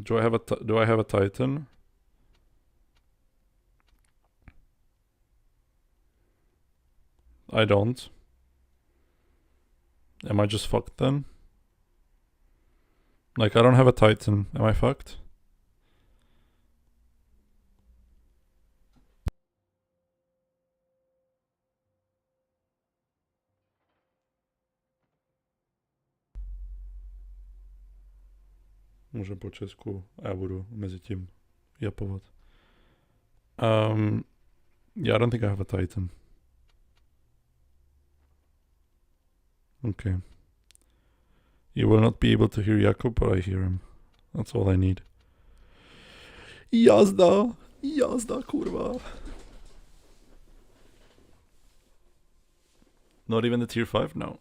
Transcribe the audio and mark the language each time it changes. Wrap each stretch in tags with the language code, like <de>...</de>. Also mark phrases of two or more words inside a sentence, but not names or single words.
<en>Do I have a Titan? I don't. Am I just fucked then? Like, I don't have a Titan. Am I fucked?</en> <cs>Můžem po česku a já budu mezi tím japovat.</cs> <en>Yeah, I don't think I have a Titan. Okay. You will not be able to hear Jakub, but I hear him. That's all I need.</en> <pl>Jazda! Jazda, kurva!</pl> <en>Not even the tier 5? No.</en>